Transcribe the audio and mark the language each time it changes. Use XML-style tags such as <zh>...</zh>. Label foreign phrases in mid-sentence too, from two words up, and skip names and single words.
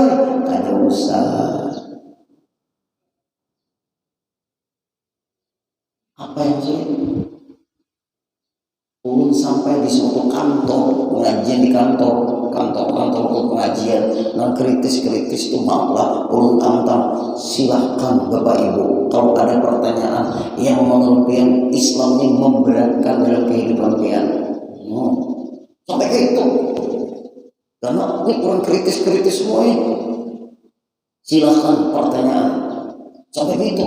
<bjn>Kada usah. Apa yang sulit? Ulun sampai di suatu kantor pengajian di kantor untuk pengajian yang kritis itu maaflah ulun tantang,</bjn> <id>silahkan Bapak Ibu kalau ada pertanyaan yang menurut pian Islam ini memberatkan dalam kehidupan pian. Sampai ke itu karena ini kurang kritis semua ini. Silahkan pertanyaan sampai ke itu.</id>